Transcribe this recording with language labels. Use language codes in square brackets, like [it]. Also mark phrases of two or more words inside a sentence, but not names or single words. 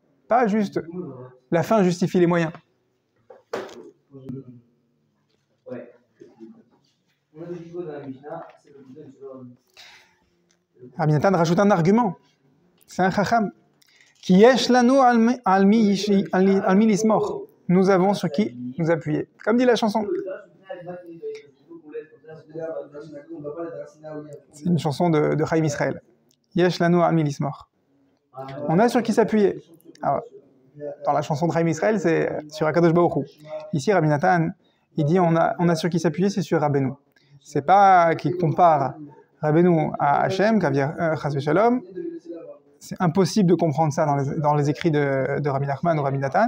[fr] Pas juste, la fin justifie les moyens. Rabbi Nathan rajoute un argument. C'est un chacham. Qui [he] יש לנו על מי לסמוך. [fr] Nous avons sur qui nous appuyer. Comme dit la chanson. C'est une chanson de Chaim Israël. [he] יש לנו על מי לסמוך. [fr] On a sur qui s'appuyer. Alors, dans la chanson de Chaim Israël, c'est sur Akadosh Baruch Hu. Ici, Rabbi Nathan, il dit on a sur qui s'appuyer, c'est sur Rabbeinu. C'est pas qu'il compare Rabbeinu à Hachem, [he] חס ושלום. [fr] C'est impossible de comprendre ça dans les écrits de Rabbi Nachman ou Rabbi Nathan.